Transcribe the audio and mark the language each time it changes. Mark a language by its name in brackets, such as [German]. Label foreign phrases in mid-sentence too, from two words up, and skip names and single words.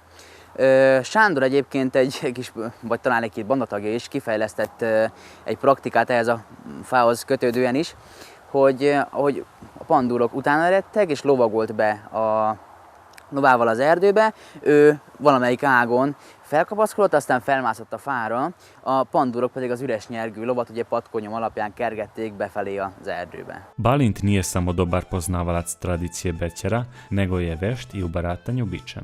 [Hungarian] Sándor egyébként egy kis, vagy talán egy-két bandatagja is kifejlesztett egy praktikát ehhez a fához kötődően is, hogy ahogy a pandúrok utána eredtek és lovagolt be a lovával az erdőbe, ő valamelyik ágon felkapaszkodott, aztán felmászott a fára, a pandúrok pedig az üres nyergű lovat ugye patkonyom alapján kergették befelé az erdőbe. [Serbian] Balint nije samo dobar poznavalac tradicije bećara, nego je vešt i u baratanju bičem.